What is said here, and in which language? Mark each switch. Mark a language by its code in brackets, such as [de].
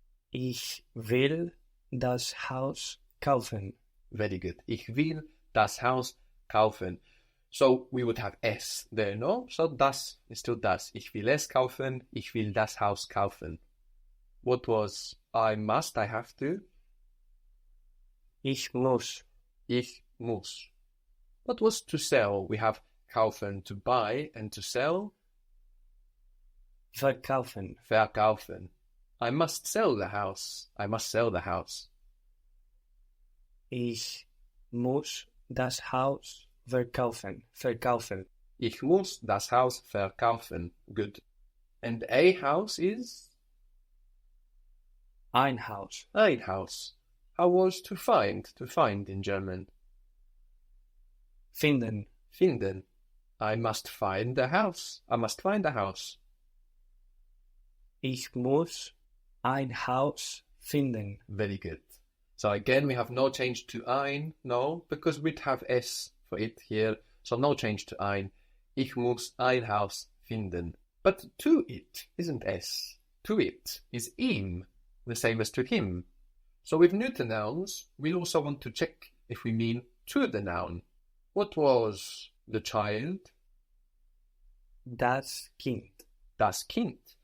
[de] Ich will das Haus kaufen. [en] Very good. [de] Ich will das Haus kaufen. [en] So we would have es there, no? So das is still das. [de] Ich will es kaufen. Ich will das Haus kaufen. [en] What was I must, I have to? [de] Ich muss. Ich muss. [en] What was to sell? We have kaufen, to buy, and to sell? [de] Verkaufen. [en] Verkaufen. I must sell the house. I must sell the house. [de] Ich muss das Haus verkaufen. Verkaufen. Ich muss das Haus verkaufen. [en] Good. And a house is? [de] Ein Haus. Ein Haus. [en] How was to find in German? [de] Finden. [en] Finden. I must find the house. I must find the house. [de] Ich muss ein Haus finden. [en] Very good. So again, we have no change to ein, no, because we'd have es for it here, so no change to ein. [de] Ich muss ein Haus finden. [en] But to it isn't es. To it is ihm, the same as to him. So with neuter nouns, we'll also want to check if we mean to the noun. What was the child? [de] Das Kind. Das Kind.